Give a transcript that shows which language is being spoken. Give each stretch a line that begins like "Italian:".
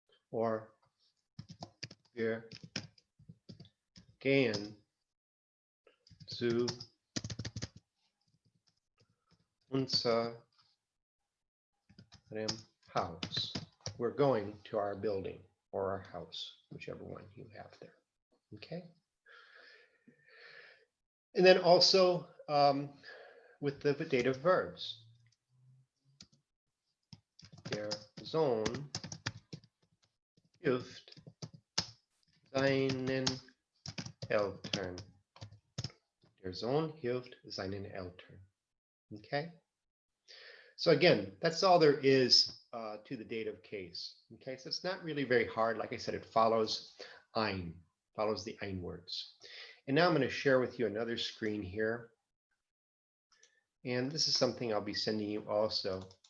English: Or
German: wir gehen zu unserem Haus.
English: We're going to our building or our house, whichever one you have there. Okay? And then also with the dative verbs.
German: Der Sohn hilft seinen Eltern. Sohn hilft seinen Eltern.
English: Okay. So again, that's all there is to the dative case. Okay, so it's not really very hard. Like I said, it follows ein, follows the ein words. And now I'm going to share with you another screen here. And this is something I'll be sending you also.